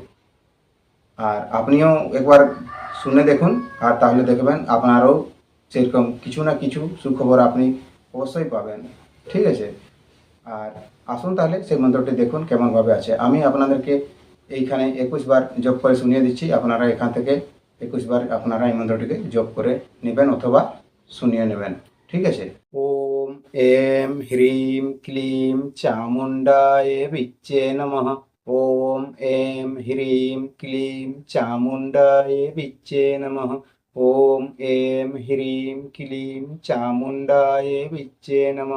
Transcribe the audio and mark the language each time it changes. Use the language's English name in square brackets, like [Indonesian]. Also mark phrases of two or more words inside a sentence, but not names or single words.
[Bangla] আর আপনিও একবার শুনে দেখুন, আর তাহলে দেখবেন আপনারও সেরকম কিছু না কিছু সুখবর আপনি অবশ্যই পাবেন। ঠিক আছে? আর আসুন তাহলে সেই মন্ত্রটি দেখুন কেমনভাবে আছে। আমি আপনাদেরকে এইখানে 21 বার জপ করে শুনিয়ে দিচ্ছি। আপনারা এখান থেকে 21 বার আপনারা এই মন্ত্রটিকে জপ করে নেবেন অথবা শুনিয়ে নেবেন। ঠিক আছে? [Sanskrit] ওম এম হ্রিম ক্লিম চামুণ্ডায় বিচ্ছে নমঃ। ওম এম হ্রিম ক্লিম চামুণ্ডায় বিচ্ছে নমঃ। ওম এম হ্রিম ক্লিম চামুণ্ডায় বিচ্ছে নমঃ।